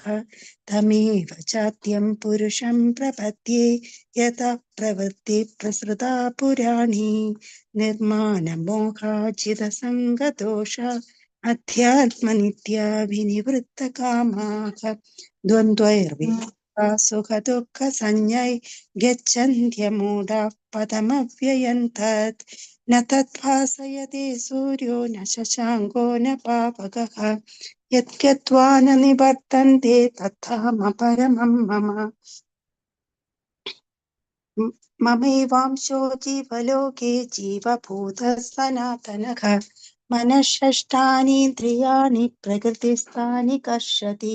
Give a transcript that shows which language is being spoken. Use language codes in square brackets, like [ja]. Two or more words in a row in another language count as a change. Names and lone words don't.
[sa] തമേവ ചാദ്യം പുരുഷം പ്രപദ്യേ യതഃ പ്രവൃത്തി പ്രസൃതാ പുരാണി. നിർമാനമോഹാജിതസംഗദോഷ അധ്യാത്മനിത്യാ വിനിവൃത്തകാമാഃ. ദ്വന്ദ്വൈർവിമുക്താ സുഖദുഃഖസഞ്ജ്ഞൈ ഗച്ഛന്ത്യമൂഢാഃ പദമവ്യയം തത്. ന തദ്ഭാസയതേ സൂര്യോ ന ശശാങ്കോ ന പാവകഃ. യദ്ഗത്വാ ന നിവർത്തന്തെ തത്ധാമപരമം മമ. മമൈവാംശോ ജീവലോകേ ജീവഭൂതഃ സനാതനഃ. മനഃഷഷ്ഠാനീന്ദ്രിയാണി പ്രകൃതിസ്ഥാനി കർഷതി.